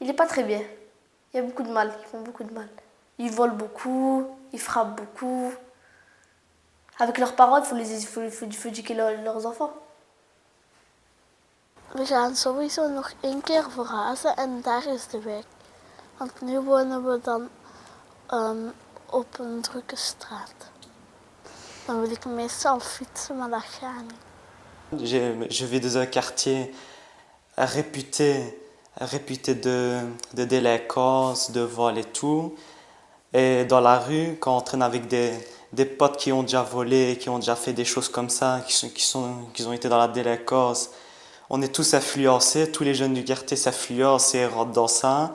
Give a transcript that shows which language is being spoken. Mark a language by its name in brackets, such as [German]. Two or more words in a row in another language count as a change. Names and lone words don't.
[French] très bien. Il y a beaucoup de mal, ils font beaucoup de mal. Ils volent beaucoup, ils frappent beaucoup. Avec leurs parents, il faut éduquer leurs enfants. [Dutch] We gaan sowieso nog 1 keer verhuizen en daar is de wijk. Want nu wonen we dan op een drukke straat. Dan wil ik meestal fietsen, maar dat gaat niet. [French] Je vis dans un quartier réputé de délinquance, de vol et tout. Et dans la rue, quand on traîne avec des potes qui ont déjà volé, qui ont déjà fait des choses comme ça, qui ont été dans la délinquance, on est tous influencés, tous les jeunes du quartier s'influencent et rentrent dans ça.